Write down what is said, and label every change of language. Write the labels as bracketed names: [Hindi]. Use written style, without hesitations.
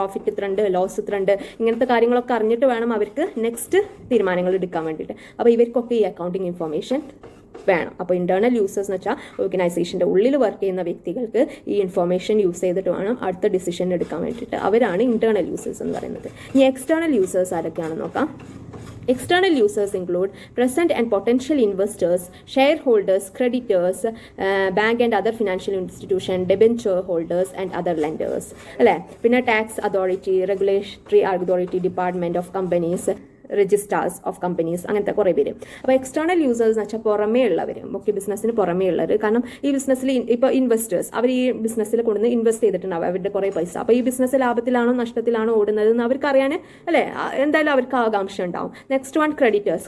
[Malayalam] Profit ഇത്ര ഉണ്ട്, loss ഇത്ര ഉണ്ട്, ഇങ്ങനത്തെ കാര്യങ്ങളൊക്കെ അറിഞ്ഞിട്ട് വേണം അവർക്ക് നെക്സ്റ്റ് തീരുമാനങ്ങൾ എടുക്കാൻ വേണ്ടിയിട്ട്. അപ്പോൾ ഇവർക്കൊക്കെ ഈ അക്കൗണ്ടിങ് ഇൻഫർമേഷൻ വേണം. അപ്പോൾ ഇന്റേണൽ യൂസേഴ്സ് എന്ന് വെച്ചാൽ ഓർഗനൈസേഷൻ്റെ ഉള്ളിൽ വർക്ക് ചെയ്യുന്ന വ്യക്തികൾക്ക് ഈ ഇൻഫർമേഷൻ യൂസ് ചെയ്തിട്ട് വേണം അടുത്ത ഡിസിഷൻ എടുക്കാൻ വേണ്ടിയിട്ട്. അവരാണ് ഇന്റേണൽ യൂസേഴ്സ് എന്ന് പറയുന്നത്. ഇനി എക്സ്റ്റേണൽ യൂസേഴ്സ് ആരൊക്കെയാണെന്ന് നോക്കാം. [English] External users include present and potential investors, shareholders, creditors, bank and other financial institution, debenture holders and other lenders. [Malayalam] അല്ലേ? പിന്നെ tax authority, regulatory authority, department of companies, registrar's of companies, അങ്ങനത്തെ കുറേ പേര്. അപ്പോൾ external users എന്ന് വെച്ചാൽ പുറമേ ഉള്ളവർ, മുഖ്യ ബിസിനസ്സിന് പുറമേ ഉള്ളവർ. കാരണം ഈ ബിസിനസ്സിൽ ഇപ്പോൾ ഇൻവെസ്റ്റേഴ്സ്, അവർ ഈ ബിസിനസ്സിൽ കൊണ്ടുവന്ന് ഇൻവെസ്റ്റ് ചെയ്തിട്ടുണ്ടാവും അവരുടെ കുറേ പൈസ. അപ്പോൾ ഈ ബിസിനസ് ലാഭത്തിലാണോ നഷ്ടത്തിലാണോ ഓടുന്നത് എന്ന് അവർക്ക് അറിയാൻ, അല്ലേ, എന്തായാലും അവർക്ക് ആകാംക്ഷ ഉണ്ടാവും. [English] Next one creditors.